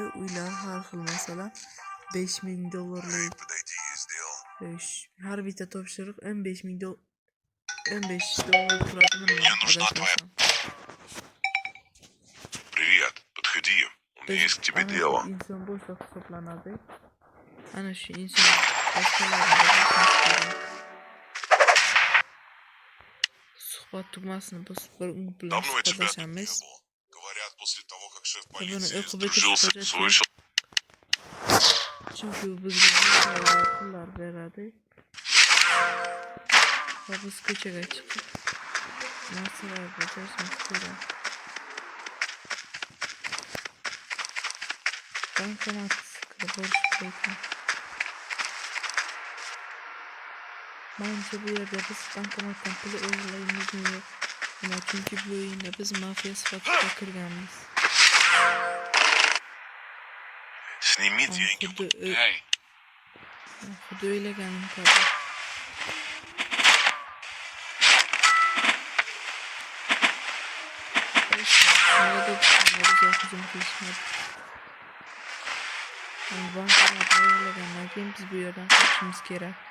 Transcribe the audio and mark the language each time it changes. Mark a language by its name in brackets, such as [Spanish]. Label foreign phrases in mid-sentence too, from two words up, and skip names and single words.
[Uzbek] Uylar har xil, masalan, $5000 har bitta topshiriq $15000 turadi. [Russian] Привет, подходи, у меня есть к тебе дело. [Uzbek] İnsan boshliq hisoblanadi. Ana shu inson boshqalarni suhbat tugmasini bosib bir bilan [Russian] Давно я тебя тут не [Uzbek] suhbatlashamiz. [Russian] было. Говорят, после того, как шеф [Uzbek] Buni [Russian] полиции [Uzbek] o'qib [Russian] сдружился, слышал. [Uzbek] Chunki bizga pullar beradi. Va biz ko'chaga chiqib narsalar bajarishimiz kerak. Bankomat kirib olish kerak. Menimcha bu yerda biz bankomatdan pul o'g'irlaymiz yo'q. Chunki bu o'yinda biz mafiya sifatida kirganmiz. [Russian] Сними деньги. Эй, [Uzbek] Xuddi o'ylaganim kabi. Bankomatni o'g'irlagandan keyin biz bu yerdan qochishimiz kerak.